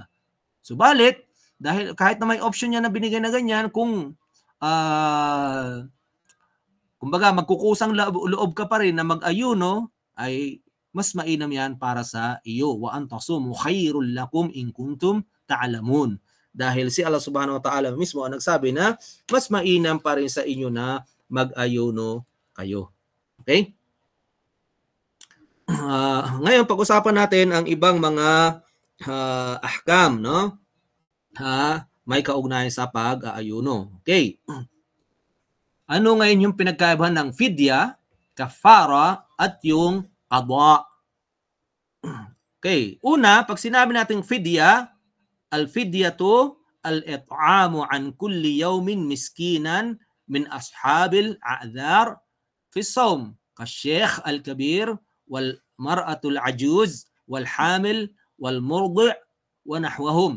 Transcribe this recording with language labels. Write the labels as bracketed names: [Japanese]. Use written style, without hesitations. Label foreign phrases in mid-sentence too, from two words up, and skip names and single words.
[Filipino] Subalit, dahil kahit na may option niya na binigay na ganyan, kung kumbaga magkukusang loob ka pa rin na mag-ayuno, ay mas mainam yan para sa iyo. [Arabic] وأن تصوموا خير لكم إن كنتم تعلمون. [Filipino] Dahil si Allah [Arabic] سبحانه وتعالى [Filipino] mismo ang nagsabi na mas mainam pa rin sa inyo na mag-ayuno kayo. Okay? Ngayon, pag-usapan natin ang ibang mga ahkam, no? May kaugnayan sa pag-aayuno. Okay. Ano ngayon yung pinagkaibahan ng fidya, kafara, at yung qada? [Arabic] Okay. [Filipino] Una, pag sinabi natin [Arabic] fidya, الفدية الإطعام عن كل يوم مسكينا من أصحاب الأعذار في الصوم كالشيخ الكبير والمرأة العجوز والحامل والمرضع ونحوهم.